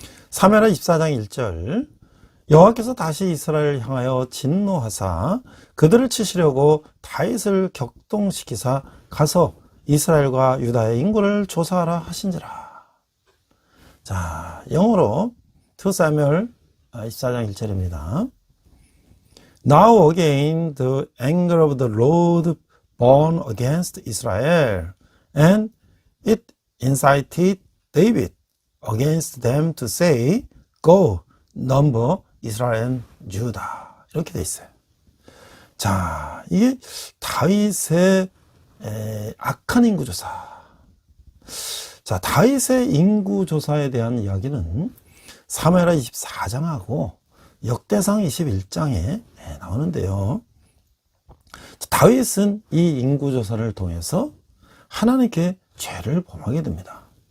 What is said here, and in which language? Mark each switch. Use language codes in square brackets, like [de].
[ko] 사무엘하 24장 1절 여호와께서 다시 이스라엘을 향하여 진노하사 그들을 치시려고 다윗을 격동시키사 가서 이스라엘과 유다의 인구를 조사하라 하신지라. 자, 영어로 2 사무엘 24장 1절입니다. [en] Now again the anger of the Lord burned against Israel, and it incited David against them to say, Go, number Israel and Judah. [ko] 이렇게 돼 있어요. 자, 이게 다윗의 악한 인구조사. 자, 다윗의 인구조사에 대한 이야기는 사무엘하 24장하고 역대상 21장에 나오는데요. 다윗은 이 인구조사를 통해서 하나님께 죄를 범하게 됩니다.